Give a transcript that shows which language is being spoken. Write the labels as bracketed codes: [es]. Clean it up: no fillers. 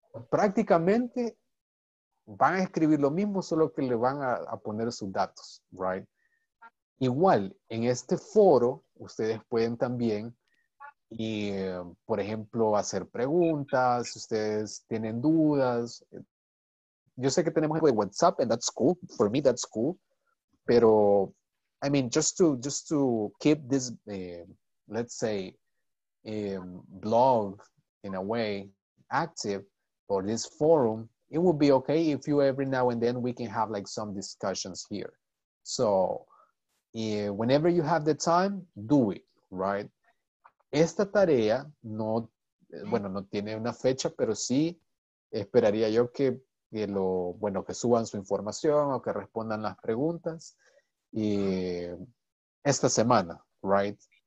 [es] Prácticamente van a escribir lo mismo, solo que le van a poner sus datos, [en] right? [es] Igual, en este foro, ustedes pueden también, por ejemplo, hacer preguntas, si ustedes tienen dudas. Yo sé que tenemos de WhatsApp, [en] and that's cool. For me, that's cool. [es] Pero, [en] I mean, just to keep this, let's say, blog in a way active, or this forum, it would be okay if you every now and then we can have like some discussions here. So, whenever you have the time, do it, right? [es] Esta tarea no tiene una fecha, pero sí esperaría yo que suban su información o que respondan las preguntas esta semana, [en] right?